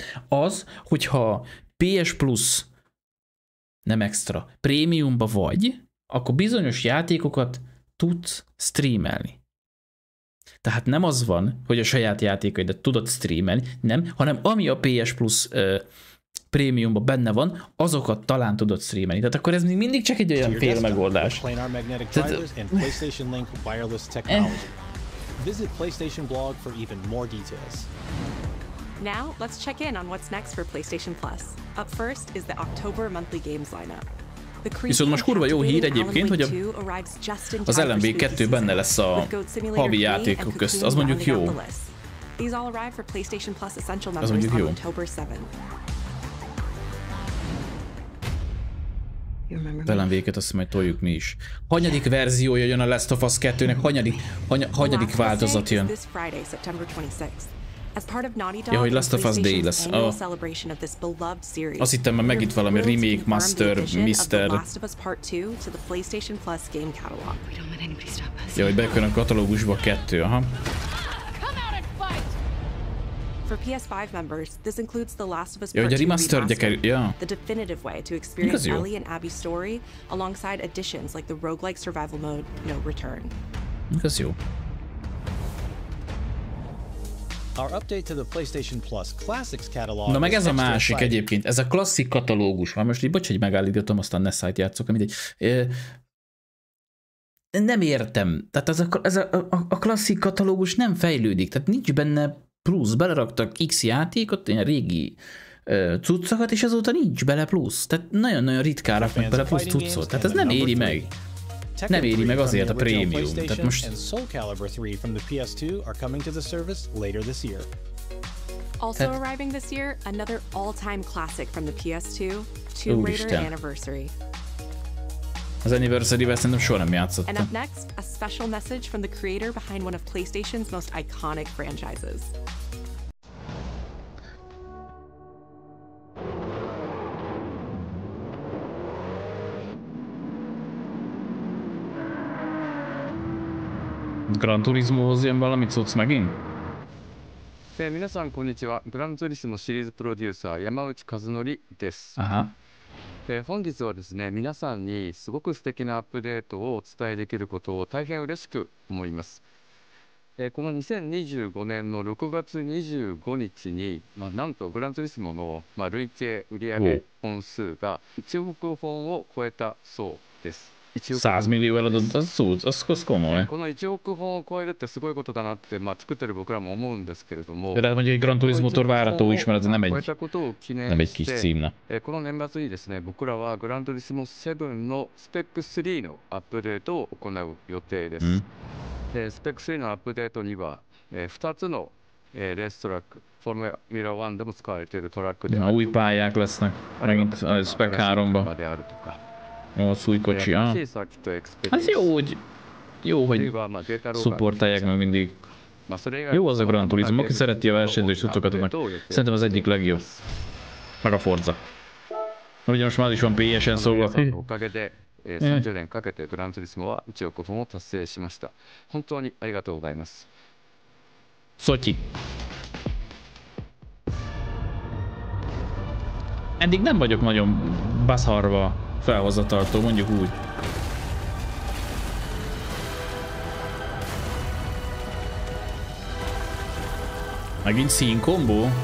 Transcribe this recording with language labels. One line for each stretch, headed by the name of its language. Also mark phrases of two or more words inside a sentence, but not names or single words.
Hungarian: Az, hogyha PS Plus nem extra, prémiumba vagy, akkor bizonyos játékokat tudsz streamelni. Tehát nem az van, hogy a saját játékaidat tudod streamelni, nem, hanem ami a PS Plus prémiumban benne van, azokat talán tudod streamelni. Tehát akkor ez még mindig csak egy olyan fél megoldás.
English: Visit PlayStation blog for even more details. Now, let's check in on what's next for PlayStation Plus. Up first is the October monthly games lineup.
Hungarian: Viszont most kurva jó hír egyébként, hogy az LMB 2 benne lesz a havi játékok közt. Az mondjuk jó. Az mondjuk jó. LMB-ket azt majd toljuk mi is. Hanyadik verziója jön a Last of Us 2-nek? Hanyadik változat jön? Ja, hogy Last of Us Day lesz. Azt hittem, már megint valami remake, master, mister. Ja, hogy bekön a katalógusba 2, aha.
English: For PS5 members, this includes The Last of Us Part 2 Remastered, the definitive way to experience Ellie and Abby's story, alongside additions like the roguelike survival mode, No Return.
Hungarian: Ez jó.
English: Our update to the PlayStation Plus Classics catalog.
Hungarian: Na meg ez a másik egyébként, ez a klasszik katalógus. Már most így bocs, hogy megállítottam, aztán ne szájt játszok, mindegy. Nem értem. Tehát ez a klasszik katalógus nem fejlődik, tehát nincs benne plusz, beleraktak X játékot, ilyen régi cuccokat, és azóta nincs bele plusz. Tehát nagyon-nagyon ritkán raknak bele plusz cuccot. Tehát ez nem éri meg. Nem éri meg azért a prémium. Tehát most...
English: Also arriving this year, another all-time classic from the PS2, Tomb Raider Anniversary.
Hungarian: Az Anniversary-vel szerintem soha nem játszottam.
English: And up next, a special message from the creator behind one of PlayStation's most iconic franchises.
Hungarian: Gran Turismohoz jön valami cucc megint?
Japanese: 皆さんこんにちは。グランツーリスモシリーズプロデューサー山内和則です。本日はですね、皆さんにすごく素敵なアップデートをお伝えできることを大変嬉しく思います。この2025年の6月25日に、なんとグランツーリスモの、累計売上本数が1億本を超えたそうです。
Hungarian: 100 millió eladott, az komoly.
Japanese: この1億本を超えるってすごいことだなって、作ってる僕らも思うんですけれども、
Hungarian: で mondjuk egy Gran Turismo-tól várható is, mert ez nem egy kis címne.
Japanese: この年末にですね、僕らはグラントリスモ7のスペック3のアップデートを行う予定です。スペック3のアップデートには、2つのレーストラック、フォルミュラ1でも使われているトラックである。
Hungarian: Új pályák lesznek, megint a Spec 3-ba. Az új kocsi, Ez jó, hogy szupportálják meg mindig. Jó az a Gran Turismo, aki szereti a versenyzős cuccokat, szerintem az egyik legjobb. Meg a Forza. Ugye most már is van PS-en szóval.
Japanese: 30 年かけてグランツーリスモは1億本を達成しました。本当にありがとうございます。
Hungarian: Szotyi. Eddig nem vagyok nagyon baszarva felhozataltól, mondjuk úgy. Megint színkombó?